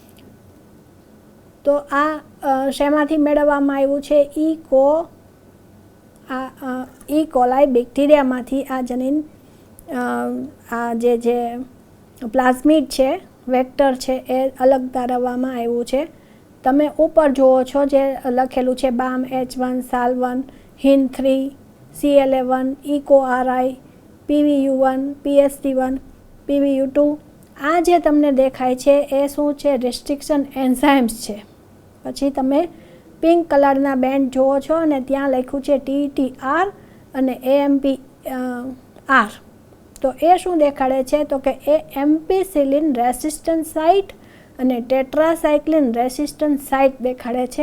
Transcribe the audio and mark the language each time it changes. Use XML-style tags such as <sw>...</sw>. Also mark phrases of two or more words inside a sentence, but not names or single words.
<gu>તો આ શેમાંથી મેળવવામાં આવ્યું છે? ઈ કોલાઈ બેક્ટેરિયામાંથી આ જનીન, આ જે પ્લાઝમિડ છે વેક્ટર છે એ અલગ તારવવામાં આવ્યું છે. તમે ઉપર જુઓ છો જે લખેલું છે BAM H1, SAL1, HIN3, CL11, EcoRI, PVU1, PST1, PVU2. આ જે તમને દેખાય છે એ શું છે?</gu> <en>restriction enzymes</en> <gu>છે. પછી તમે પિંક કલરના બેન્ડ જુઓ છો અને ત્યાં લખ્યું છે TTR અને AMPR. તો એ શું દેખાડે છે? તો કે એ</gu> <en>ampicillin resistant site</en> <gu>અને</gu> <en>tetracycline resistant site</en> <gu>દેખાડે છે.</gu>